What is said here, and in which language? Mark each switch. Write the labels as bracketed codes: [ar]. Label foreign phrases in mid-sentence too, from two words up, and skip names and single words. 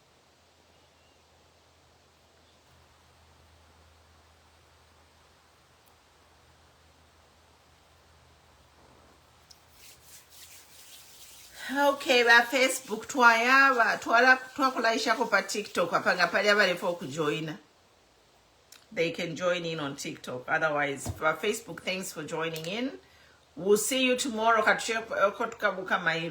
[bem] Okay, ba Facebook twakulaisha pa TikTok apanga pali abalefo kujoina. [en] They can join in on TikTok. Otherwise, for Facebook, thanks for joining in. We'll see you tomorrow. [bem] Katukabuka mailo.